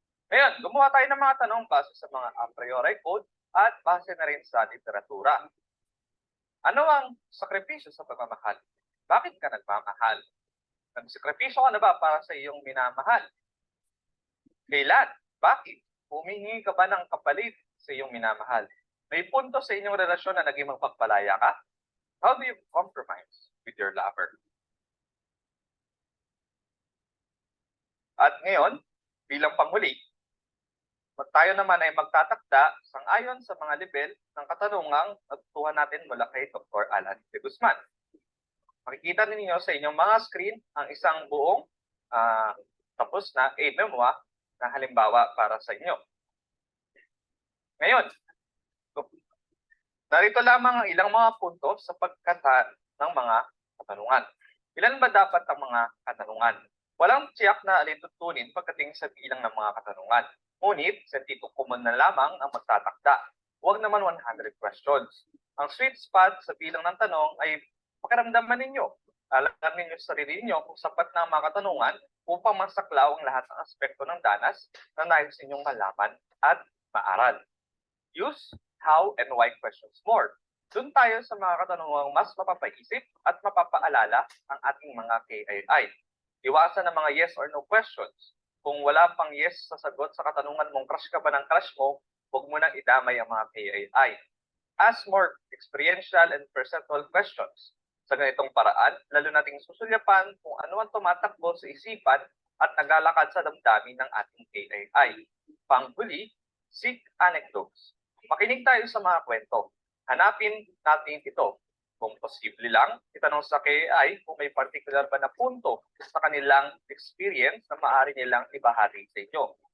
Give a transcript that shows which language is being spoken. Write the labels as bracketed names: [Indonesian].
[Filipino] Ngayon, gumawa tayo ng mga tanong base sa mga a priori code at base na rin sa literatura. Ano ang sakripisyo sa pagmamahal? Bakit ka nagmamahal? Nagsakripisyo ka na ba para sa iyong minamahal? Kailan? Bakit? Humingi ka ba ng kapalit sa iyong minamahal? May punto sa inyong relasyon na naging magpagpalaya ka? [English] How do you compromise with your lover? [Filipino] At ngayon, bilang panghuli, tayo naman ay magtatakda sang-ayon sa mga level ng katanungang natutuhan natin mula kay Dr. Alan de Guzman. Makikita ninyo sa inyong mga screen ang isang buong tapos na memoir na halimbawa para sa inyo. Ngayon, narito lamang ang ilang mga punto sa pagkata ng mga katanungan. Ilan ba dapat ang mga katanungan? Walang tiyak na alintutunin pagdating sa bilang ng mga katanungan. Ngunit, sentido komon na lamang ang magtatakda. Huwag naman [English] 100 questions. [Filipino] Ang sweet spot sa bilang ng tanong ay pakiramdaman ninyo. Alam ninyo sa sarili ninyo kung sapat na ang mga katanungan upang masaklaw ang lahat ng aspekto ng danas na nais ninyong malaman at maaral. [English] Use how and why questions more. [Filipino] Doon tayo sa mga katanungang mas mapapaisip at mapapaalala ang ating mga KII. Iwasan ang mga yes or no questions. Kung wala pang yes sa sagot sa katanungan mong crush ka ba ng crush mo, huwag mo nang idamay ang mga KII. [English] Ask more experiential and perceptual questions. [Filipino] Sa ganitong paraan, lalo nating susulyapan kung ano ang tumatakbo sa isipan at naglalakad sa damdamin ng ating KII. Panghuli, [English] seek anecdotes. [Filipino] Makinig tayo sa mga kwento. Hanapin natin ito. Kung posible lang, itanong sa KII kung may particular ba na punto sa kanilang experience na maaari nilang ibahagi sa inyo.